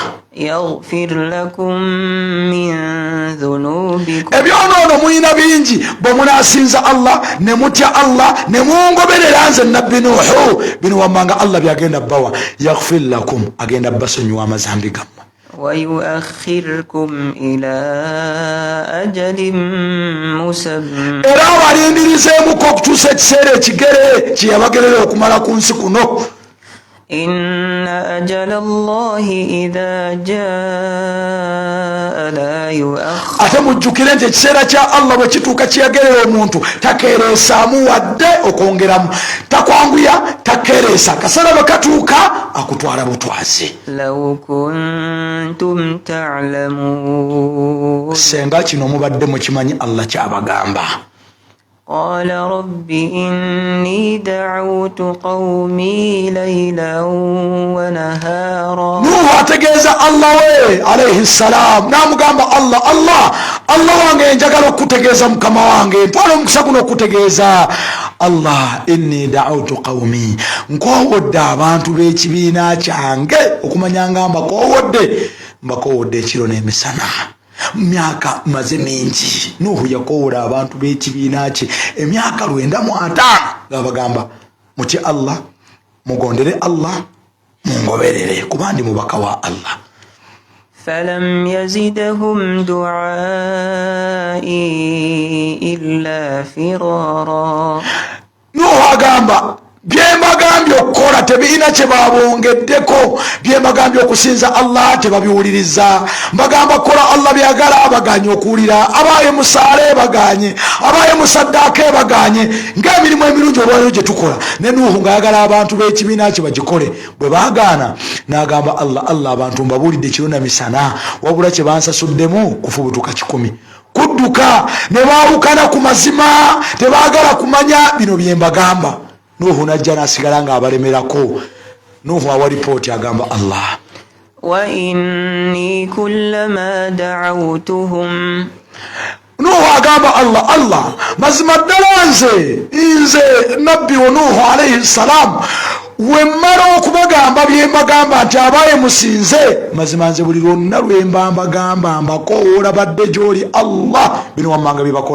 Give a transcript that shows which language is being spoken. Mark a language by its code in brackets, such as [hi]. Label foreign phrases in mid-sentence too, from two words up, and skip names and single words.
[ar] يغفر لكم من ذنوبكم [lg] ebyonoono muyina bingi bwe munaasinza Allah ne mutya Allah ne mungoberera nze nabbi Nuuhu bino wammanga Allah byagenda bawa [ar] يغفر لكم [lg] agenda basonyiwa amazambi gammwe [ar] ويؤخركم إلى أجل مسمى [lg] era abalindirizeemuko okutuusa ekiseera ekigere kyeyabagerera okumala ku nsi kuno [ar] إن أجل الله إذا جاء لا يؤخر [lg] ate mujjukire nti ekiseera kya Allah bwe kituuka kyeyagerera omuntu takeereesaamu wadde okwongeramu takwanguya takeereesa kaseera bwe katuuka akutwala butwazi [ar] لو كنتم تعلمون [lg] senga kino mubadde mukimanyi Allah kyabagamba [ar] قال رب إني دعوت قومي ليلا ونهارا [lg] Nuhu ategeeza Allah we [ar] عليه السلام [lg] namugamba Allah wange njagala okutegeeza mukama wange ntwala omukisa guno okutegeeza Allah [ar] إني دعوت قومي [lg] nkowodde abantu b'ekibiina kyange okumanya nga mbakowodde ekiro n'emisana myaka maze mingi Nuhu yakowola abantu b'ekibiina kye emyaka 95 ngabagamba mutye Allah mugondere Allah mungoberere kuba ndi mubaka wa Allah [ar] فلم يزدهم دعائي إلا فرارا [lg] Nuhu agamba byembagambye okukola tebiina kye babongeddeko byembagambye okusinza Allah tebabiwuliriza mbagamba kola Allah byagala baganye okuwulira abaye musaale baganye abaye musaddaaka baganye ng'emirimu emirungi olwaliro gye tukola ne Nuhu ng'ayagala abantu b'ekibiina kye bagikole bwe baagaana n'agamba Allah abantu mbabuulidde kiro na misana wabula kye bansasuddemu kufubutuka 10 kudduka ne baawukana ku mazima tebaagala kumanya bino byembagamba Nuhu najja nasigala nga abalemerako Nuhu awa ripooti agamba Allah [ar] وإني كلما دعوتهم [lg] Nuhu agamba Allah mazima ddala nze nabbi wa Nuhu [ar] عليه السلام [lg] wemmala okubagamba byembagamba nti abaye musinze mazima nze buli lwonna lwembambagamba mbakowoola badde gy'oli Allah bino wammanga byebakola